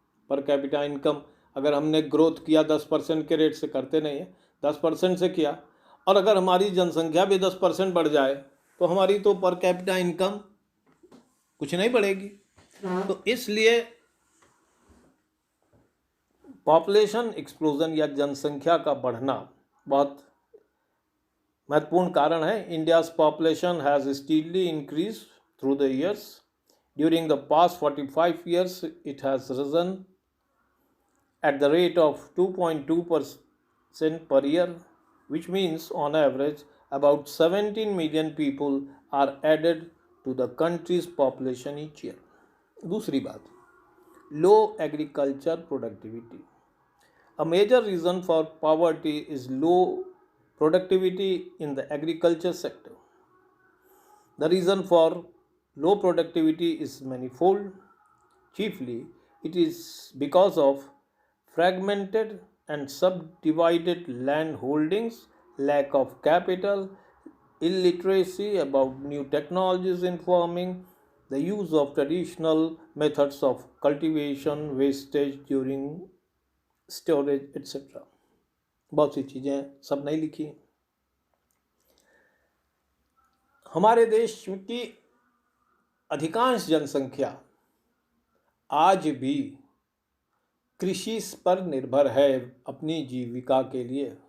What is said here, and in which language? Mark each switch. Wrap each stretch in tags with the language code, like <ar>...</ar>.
<hi>Per capita income अगर हमने growth किया 10% के रेट से, करते नहीं है, 10% से किया, और अगर हमारी जनसंख्या भी 10% बढ़ जाए तो हमारी तो पर कैपिटा इनकम कुछ नहीं बढ़ेगी। तो इसलिए पॉपुलेशन एक्सप्लोजन या जनसंख्या का बढ़ना बहुत महत्वपूर्ण कारण है।</hi> <en>India's population has steadily increase through the years. During the past 45 years it has risen at the rate of 2.2% per year, which means on average about 17 million people are added to the country's population each year.</en> <hi>दूसरी बात,</hi> <en>low agriculture productivity. A major reason for poverty is low productivity in the agriculture sector. The reason for low productivity is manifold. Chiefly, it is because of fragmented and subdivided land holdings, lack of capital, illiteracy about new technologies in farming, the use of traditional methods of cultivation, wastage during storage, etc.</en> <hi>बहुत सी चीज़ें सब नहीं लिखी। हमारे देश की अधिकांश जनसंख्या आज भी कृषि पर निर्भर है अपनी जीविका के लिए।</hi>